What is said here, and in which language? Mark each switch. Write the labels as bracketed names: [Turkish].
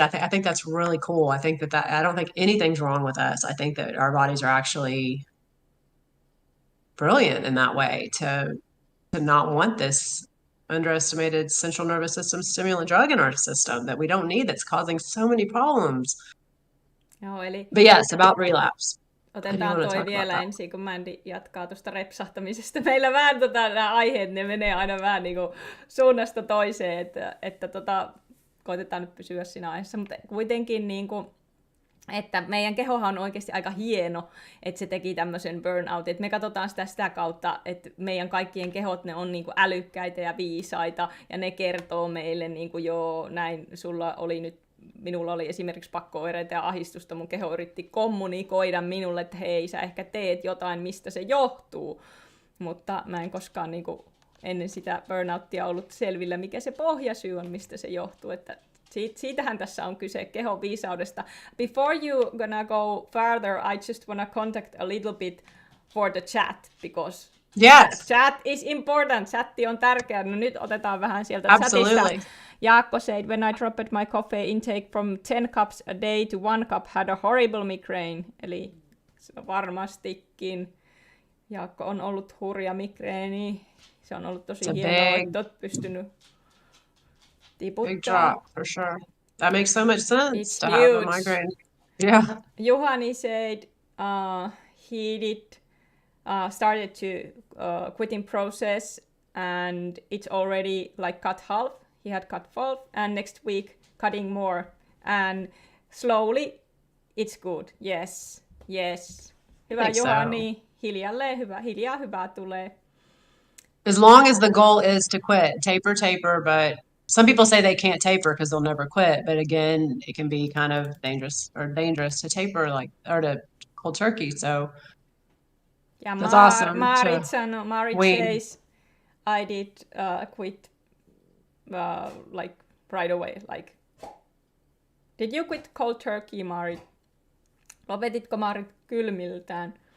[English] I think that's really cool. I think that I don't think anything's wrong with us. I think that our bodies are actually brilliant in that way to not want this underestimated central nervous system stimulant drug in our system that we don't need, that's causing so many problems. [Finnish] Joo, eli [English] But yes, about relapse. [Finnish] otetaan toi vielä ensin, kun Mandy jatkaa tuosta repsahtamisesta. Meillä vähän nämä aiheet, ne menee aina vähän niin kuin suunnasta toiseen, että koitetaan nyt pysyä siinä aiheessa, mutta kuitenkin niin kuin, että meidän kehohan on oikeasti aika hieno, että se teki tämmöisen burnout. Että me katsotaan sitä kautta, että meidän kaikkien kehot, ne on niin kuin älykkäitä ja viisaita, ja ne kertoo meille, niin kuin, joo, näin, minulla oli esimerkiksi pakko-oireita ja ahdistusta, mun keho yritti kommunikoida minulle, että hei, sä ehkä teet jotain, mistä se johtuu. Mutta mä en koskaan niin kuin, ennen sitä burnouttia ollut selvillä, mikä se pohjasyy on, mistä se johtuu. Että siitähän tässä on kyse, kehon viisaudesta. [English] Before you gonna go further, I just wanna contact a little bit for the chat, because chat is important. [Finnish] Chatti on tärkeä. No nyt otetaan vähän sieltä chatista. [English] Jaakko said, when I dropped my coffee intake from 10 cups a day to 1 cup, had a horrible migraine. [Finnish] Eli varmastikin Jaakko on ollut hurja migreeni. Se on ollut tosi hienoa, että olet pystynyt tiputtaa. [English] Big drop, for sure. That makes so much sense. It's to huge. have a migraine. Yeah. Juhani said he did started to quitting process, and it's already like cut half. He had cut half, and next week cutting more. And slowly, it's good. Yes. [Finnish] Hyvä Juhani. [English] So. [Finnish] Hiljaa hyvää tulee. [English] As long as the goal is to quit, taper, but some people say they can't taper because they'll never quit. But again, it can be kind of dangerous to taper, or to cold turkey. So that's awesome. Marit says, I did quit like right away. Like, did you quit cold turkey, Marit? [Finnish] Lopetitko Marit kylmiltään?